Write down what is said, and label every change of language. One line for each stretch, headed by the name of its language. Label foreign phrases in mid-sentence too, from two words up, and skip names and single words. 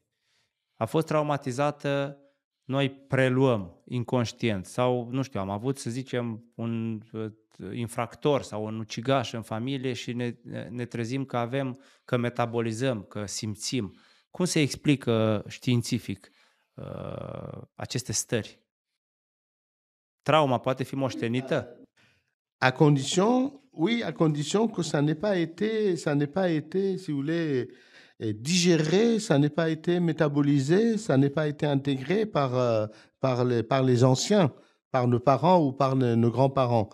Romanian: A fost traumatizată, noi preluăm inconștient sau, nu știu, am avut, să zicem, un infractor sau un ucigaș în familie și ne trezim că metabolizăm, că simțim. Cum se explică științific aceste stări? Trauma poate fi moștenită?
French: À condition que ça n'ait pas été, si vous voulez, digéré, ça n'ait pas été métabolisé, ça n'ait pas été intégré par les anciens, par nos parents ou par nos grands-parents.